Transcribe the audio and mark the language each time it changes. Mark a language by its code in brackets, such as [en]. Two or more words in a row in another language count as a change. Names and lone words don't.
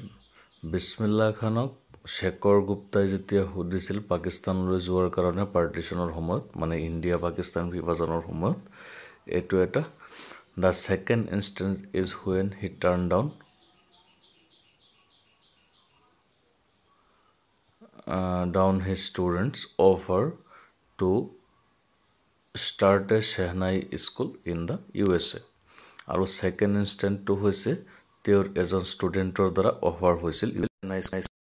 [as] বিছমিল্লা খানক শেখৰ গুপ্তাই যেতিয়া সুধিছিল পাকিস্তানলৈ যোৱাৰ কাৰণে পাৰ্টিশ্যনৰ সময়ত, মানে ইণ্ডিয়া পাকিস্তান বিভাজনৰ সময়ত, এইটো এটা. [en] The second instance is when he turned down his students' offer to start a Shehnai school in the USA. [as] আৰু [en] second instanceটো [as] হৈছে তেওঁৰ এজন ষ্টুডেণ্টৰ দ্বাৰা অফাৰ হৈছিল